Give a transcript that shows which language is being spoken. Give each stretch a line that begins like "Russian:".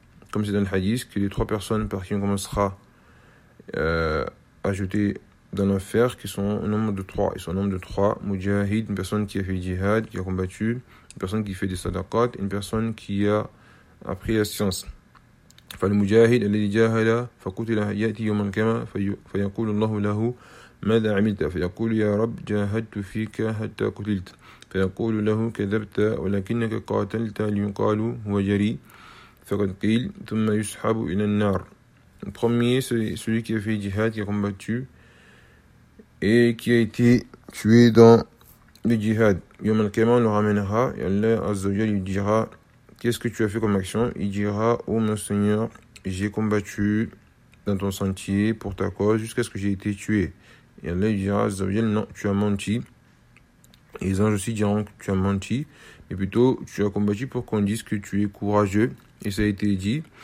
French: comme c'est dans le hadith, que les trois personnes par qui on commencera à jeter dans l'enfer, qui sont au nombre de trois, ils sont au nombre de trois, mujahid, une personne qui a fait jihad, qui a combattu, une personne qui fait des sadaqat, une personne qui a appris la science.
Arabic: فالمجاهد الذي جاهد فقتل يأتي يوم القيامة فيقول الله له ماذا عملت؟ فيقول يا رب جاهدت فيك حتى قتلت. فيقول له كذبت ولكنك قاتلت ليقال هو جريء فقد قيل ثم يسحب إلى النار.
French: Le premier, c'est celui qui a fait jihad, qui a combattu et qui a été tué dans le jihad. Yom al-Qiyama le ramènera et Allah Azzawajal lui dira « Qu'est-ce que tu as fait comme action ?» Il dira « Oh mon Seigneur, j'ai combattu dans ton sentier pour ta cause jusqu'à ce que j'ai été tué. » Et Allah lui dira « Azzawajal, non, tu as menti. » Les anges aussi diront que tu as menti, mais plutôt tu as combattu pour qu'on dise que tu es courageux. Et ça a été dit.